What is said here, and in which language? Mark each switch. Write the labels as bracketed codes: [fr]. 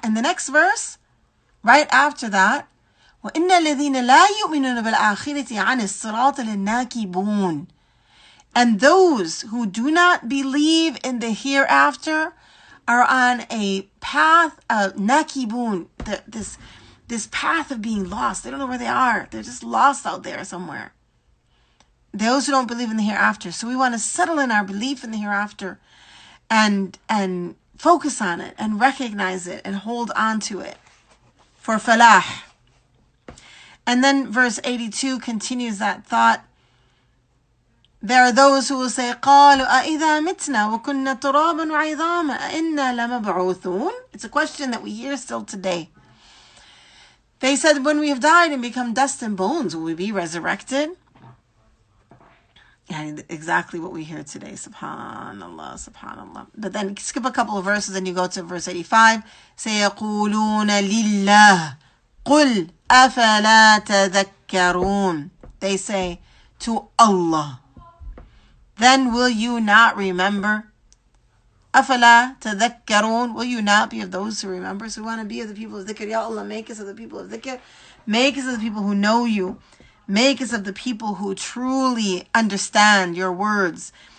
[en] And the next verse, right after that, [ar] وَإِنَّ الَّذِينَ لَا يُؤْمِنُونَ بِالْآخِرَةِ عَنِ الصِّرَاطِ لِلنَّاكِبُونَ. [en] And those who do not believe in the hereafter are on a path of nakibun, this path of being lost. They don't know where they are. They're just lost out there somewhere. Those who don't believe in the hereafter. So we want to settle in our belief in the hereafter and focus on it and recognize it and hold on to it for falah. And then verse 82 continues that thought. There are those who will say, [ar] قالوا أإذا متنا وكنا ترابا وعظاما أإنا لمبعوثون. [en] It's a question that we hear still today. They said, when we have died and become dust and bones, will we be resurrected? And exactly what we hear today. Subhanallah, subhanallah. But then skip a couple of verses and you go to verse 85. [ar] سيقولون لله قل أفلا تذكرون. [en] They say to Allah, then will you not remember? [ar] أفلا تذكرون. [en] Will you not be of those who remember? So we want to be of the people of dhikr. Ya Allah, make us of the people of dhikr. Make us of the people who know you. Make us of the people who truly understand your words.